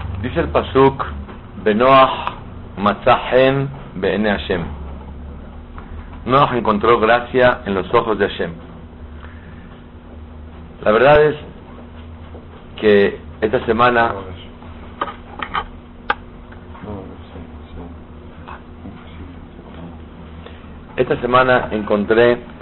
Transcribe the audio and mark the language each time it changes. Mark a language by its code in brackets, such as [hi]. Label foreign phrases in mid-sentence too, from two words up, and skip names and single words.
[es] Dice el pasuk, [he] ונח מצא חן בעיני השם. [es] Noach encontró gracia en los ojos de Hashem. La verdad es que esta semana encontré